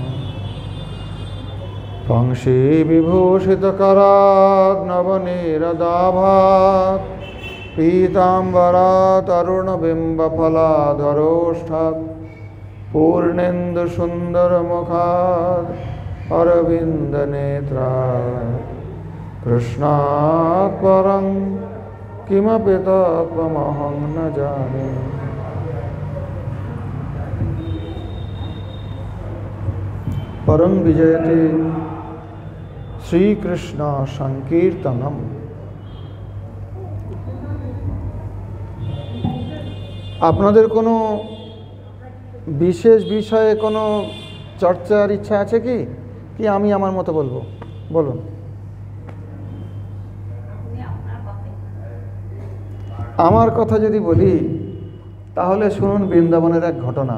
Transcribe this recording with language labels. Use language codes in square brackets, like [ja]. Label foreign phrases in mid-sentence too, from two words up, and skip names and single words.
[sa] पंक्षी विभूषित करात् नवनीरदाभात् पीतांबरात् अरुणबिम्बफलाधरोष्ठात् पूर्णेन्दु सुंदर मुखात् अरविंद नेत्रात् कृष्णात् परं किमपि तत्त्वमहं न जाने। परं विजयते श्रीकृष्ण संकीर्तनम। [bn] আপনাদের কোনো বিশেষ বিষয়ে কোনো চর্চার ইচ্ছা আছে কি? কি আমি আমার মতো বলবো? বলুন। আমার কথা যদি বলি তাহলে শুনুন বৃন্দাবনের এক ঘটনা।